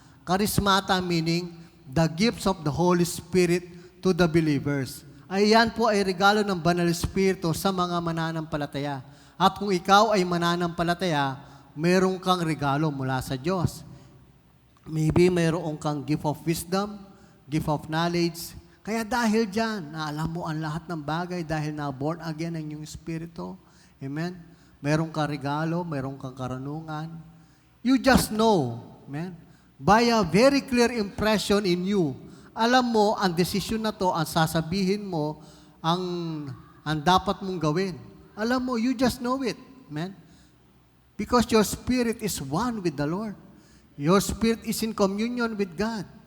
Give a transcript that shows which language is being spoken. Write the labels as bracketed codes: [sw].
[en] Karismata meaning the gifts of the Holy Spirit to the believers. [tl] Ayan po ay regalo ng Banal na Espiritu sa mga mananampalataya. At kung ikaw ay mananampalataya, mayroon kang regalo mula sa Diyos. Maybe mayroon kang [en] gift of wisdom, gift of knowledge. [tl] Kaya dahil dyan, na alam mo ang lahat ng bagay dahil na born again ang iyong Espiritu. Amen? Meron kang regalo, meron kang karunungan. [en] You just know, amen? By a very clear impression in you, [tl] alam mo, ang desisyon na to, ang sasabihin mo, ang dapat mong gawin. Alam mo, [en] you just know it. Amen? Because your spirit is one with the Lord. Your spirit is in communion with God.